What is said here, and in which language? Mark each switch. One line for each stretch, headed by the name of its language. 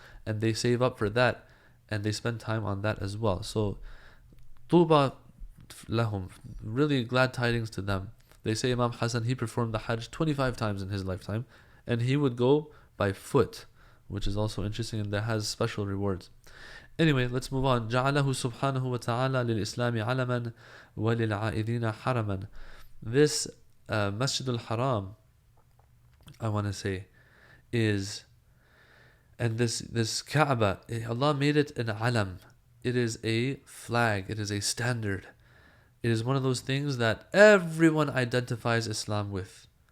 English: And they save up for that and they spend time on that as well. So, tuba lahum, really glad tidings to them. They say Imam Hassan, he performed the Hajj 25 times in his lifetime and he would go by foot, which is also interesting and that has special rewards. Anyway, let's move on.
Arabic: جعله سبحانه وتعالى للإسلام علما وللعائذين حرما.
English: This Masjid al-Haram, I want to say, is, and this Kaaba, Allah made it an alam. It is a flag. It is a standard. It is one of those things that everyone identifies Islam with.